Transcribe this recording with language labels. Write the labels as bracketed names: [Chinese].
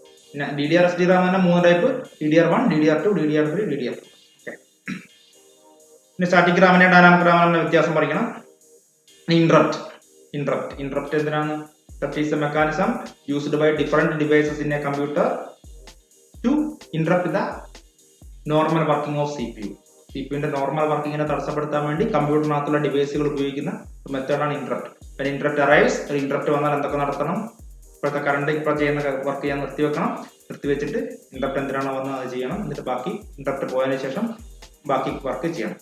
[Malayalam] പിന്നെ DDR SD Ram തന്നെ 3 type, DDR1, DDR2, DDR3, DDR4. Okay, പിന്നെ സ്റ്റാറ്റിക് റാമിനെ ഡൈനാമിക് റാമിന്റെ വ്യത്യാസം പഠിക്കണം. Interrupt എന്തിനാണ്? [English] That is a mechanism used by different devices in a computer to interrupt the normal working of CPU. [Malayalam] CPU-ന്റെ normal വർക്കിങ്ങിനെ തടസ്സപ്പെടുത്താൻ വേണ്ടി കമ്പ്യൂട്ടറിനകത്തുള്ള ഡിവൈസുകൾ ഉപയോഗിക്കുന്ന മെത്തേഡാണ് ഇന്ററപ്റ്റ്. പിന്നെ [English] interrupt arrives, [Malayalam] ഇന്ററപ്റ്റ് വന്നാൽ എന്തൊക്കെ നടത്തണം? ഇപ്പോഴത്തെ കറണ്ട് ഇപ്പോൾ ചെയ്യുന്ന വർക്ക് ചെയ്യാൻ നിർത്തിവെച്ചിട്ട് ഇന്ററപ്റ്റ് എന്തിനാണോ വന്നത് അത് ചെയ്യണം. എന്നിട്ട് ബാക്കി ഇന്ററപ്റ്റ് പോയതിനു ശേഷം ബാക്കി വർക്ക് ചെയ്യണം.